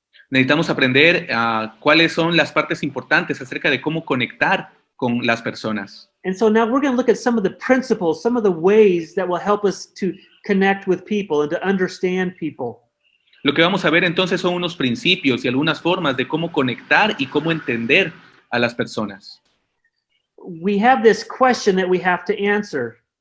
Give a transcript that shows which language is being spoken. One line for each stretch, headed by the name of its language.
Spanish: Necesitamos aprender cuáles son las partes importantes acerca de cómo conectar con las personas.
English: And so now we're going to look at some of the principles, some of the ways that will help us to connect with people and to understand people.
Spanish: Lo que vamos a ver entonces son unos principios y algunas formas de cómo conectar y cómo entender a las personas.
English: We have this question that we have to answer.